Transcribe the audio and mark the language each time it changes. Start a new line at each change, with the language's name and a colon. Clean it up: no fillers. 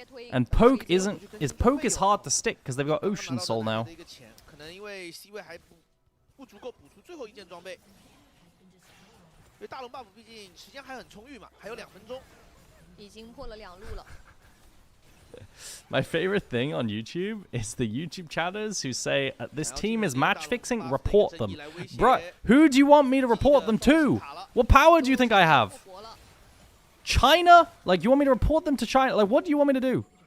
English: And Poke Poke is hard to stick because they've got Ocean Soul now.
Chinese: 可能因为 C 位还不足够补出最后1件装备。因为大龙 buff 毕竟时间还很充裕嘛，还有2分钟。已经破了2路了。
English: My favorite thing on YouTube is the YouTube chatters who say, this team is match fixing, report them. Bruh, who do you want me to report them to? What power do you think I have? China? Like, you want me to report them to China? Like, what do you want me to do?